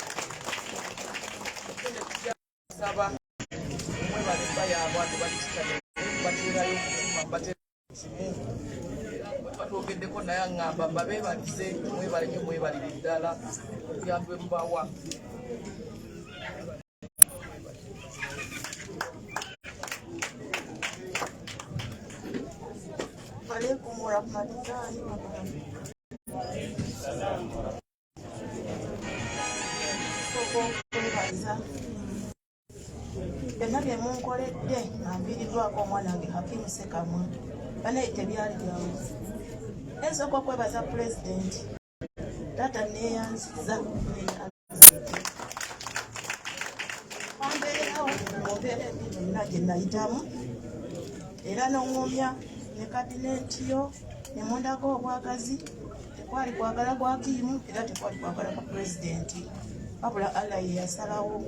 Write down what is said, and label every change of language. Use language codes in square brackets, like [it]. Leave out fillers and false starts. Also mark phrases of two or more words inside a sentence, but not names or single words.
[lg] Saba mwebale mba yaabwe ate balikitale bateerayo okutima bateera kimu. Batwogeddeko naye aŋŋamba mbabeebalize mwebale nnyo mwebalire ddala obuyambi mubawa. [ar] عليكم ورحمة الله وبركاته. [lg] Byonna bye munkoledde nambiriddwako omwana wange Hakim Sekamwa banaye tebyali byangu. Nsooka okwebaza pulezidenti taata neeyanziza wambeerawo mu mbeera embi yonna gye nayitamu era n'oŋŋumya ne kabinenti yo ne mundago obwagazi tekwali kwagala gwa Kiimu era tekwali kwagala kwa pulezidenti wabula Allah ye yasalawo.